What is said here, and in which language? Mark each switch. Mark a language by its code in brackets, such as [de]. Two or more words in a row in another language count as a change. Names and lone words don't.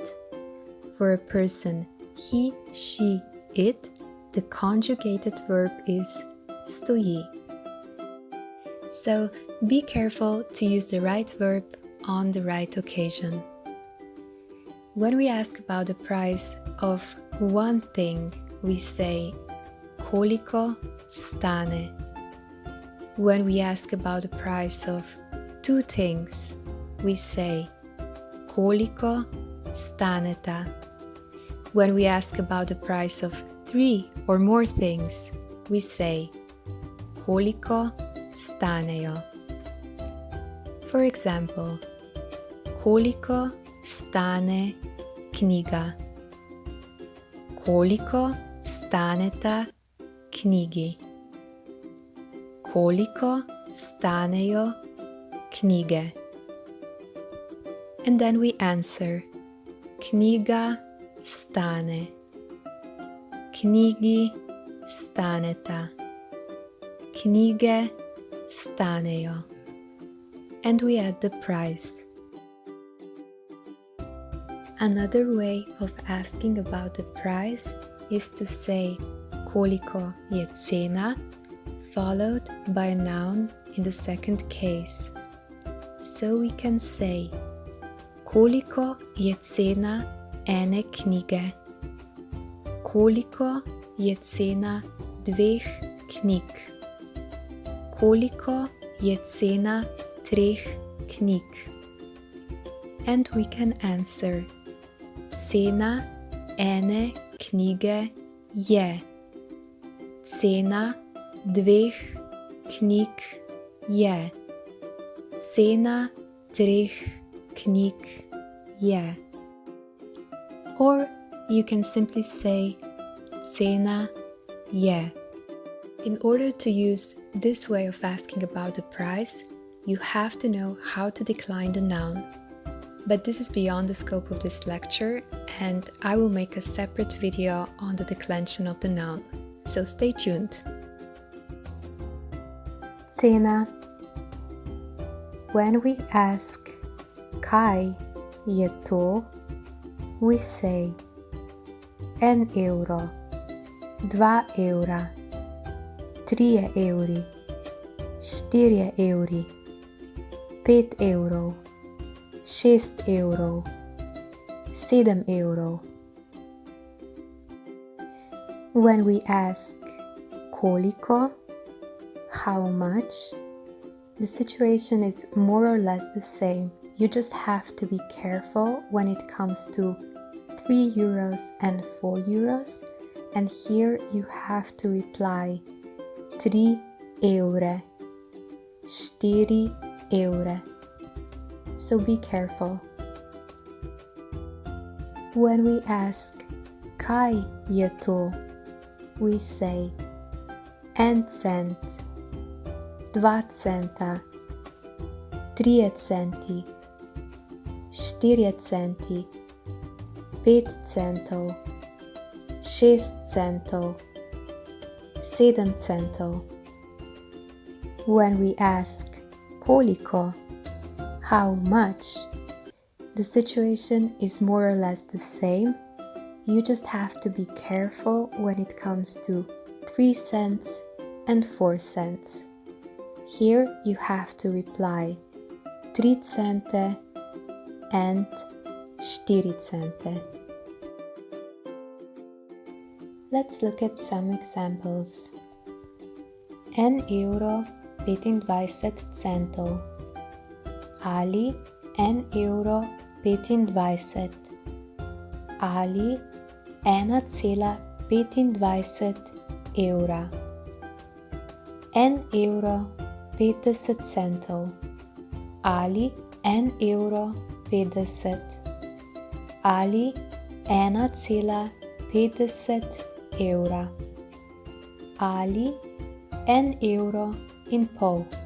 [en] For a person, he, she, it, the conjugated verb is stoji. So be careful to use the right verb on the right occasion. When we ask about the price of one thing, we say [sl] koliko stane. [en] When we ask about the price of two things, we say [sl] koliko staneta. [en] When we ask about the price of three or more things, we say [sl] koliko stanejo. [en] For example, [sl] koliko stane knjiga? Koliko staneta knjigi? Koliko stanejo knjige? [en] And then we answer, [sl] knjiga stane. Knjigi staneta. Knjige stanejo. [en] And we add the price. Another way of asking about the price is to say [sl] koliko je cena, [en] followed by a noun in the second case. So we can say [sl] koliko je cena ene knjige? Koliko je cena dveh knjig? Koliko je cena treh knjig? [en] And we can answer, [sl] cena ene knjige je. Cena dveh knjig je. Cena treh knjig je. [en] Or you can simply say [sl] cena je. [en] In order to use this way of asking about the price, you have to know how to decline the noun. But this is beyond the scope of this lecture, and I will make a separate video on the declension of the noun. So stay tuned. Cena. When we ask [sl] kaj je to, [en] we say €1, [sl] 2 evra, 3 evri, 4 evri, 5 evrov, 6 evrov, 7 evrov, [en] When we ask koliko, how much, the situation is more or less the same. You just have to be careful when it comes to 3 euros and 4 euros, and here you have to reply [sl] 3 evre, 4 evre. [en] So be careful. When we ask [sl] kaj je to, [en] we say 1 cent, [sl] 2 centa, 3 centi, 4 centi, 5 centov, 6 centov, 7 centov. [en] When we ask koliko, how much, the situation is more or less the same. You just have to be careful when it comes to 3 cents and 4 cents. Here you have to reply 3 cente and 4 cente. Let's look at some examples. [sl] 1 euro 25 centov ali 1 euro 25 ali 1,25 evra. 1 euro 50 centov ali 1 euro 50 ali 1,50 evra ali 1 evro in pol.